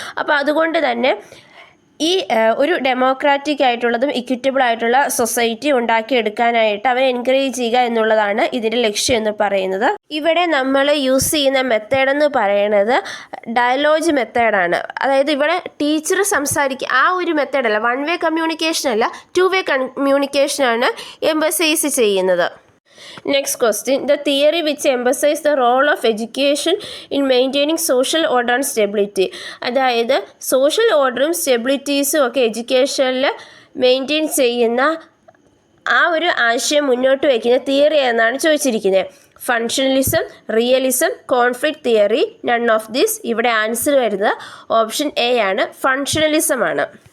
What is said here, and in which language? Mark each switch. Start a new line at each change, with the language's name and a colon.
Malayalam: അപ്പോൾ അതുകൊണ്ട് തന്നെ ഈ ഒരു ഡെമോക്രാറ്റിക് ആയിട്ടുള്ളതും ഇക്വിറ്റബിൾ ആയിട്ടുള്ള സൊസൈറ്റി ഉണ്ടാക്കിയെടുക്കാനായിട്ട് അവരെ എൻകറേജ് ചെയ്യുക എന്നുള്ളതാണ് ഇതിൻ്റെ ലക്ഷ്യം എന്ന് പറയുന്നത്. ഇവിടെ നമ്മൾ യൂസ് ചെയ്യുന്ന മെത്തേഡ് എന്ന് പറയുന്നത് ഡയലോഗ് മെത്തേഡാണ്. അതായത് ഇവിടെ ടീച്ചർ സംസാരിക്കുക ആ ഒരു മെത്തേഡല്ല, 1 വേ കമ്മ്യൂണിക്കേഷൻ അല്ല, 2 വേ കമ്മ്യൂണിക്കേഷനാണ് എംബസൈസ് ചെയ്യുന്നത്.
English: Next question. The theory which emphasizes the role of education in maintaining social order and stability.
Malayalam: അതായത് സോഷ്യൽ ഓർഡറും സ്റ്റെബിലിറ്റീസും ഒക്കെ എഡ്യൂക്കേഷനിൽ മെയിൻറ്റെയിൻ ചെയ്യുന്ന ആ ഒരു ആശയം മുന്നോട്ട് വയ്ക്കുന്ന തിയറി എന്നാണ് ചോദിച്ചിരിക്കുന്നത്.
English: Functionalism, realism, conflict theory, none of this.
Malayalam: ഇവിടെ ആൻസർ വരുന്നത് ഓപ്ഷൻ എ ആണ്, ഫങ്ഷണലിസം ആണ്.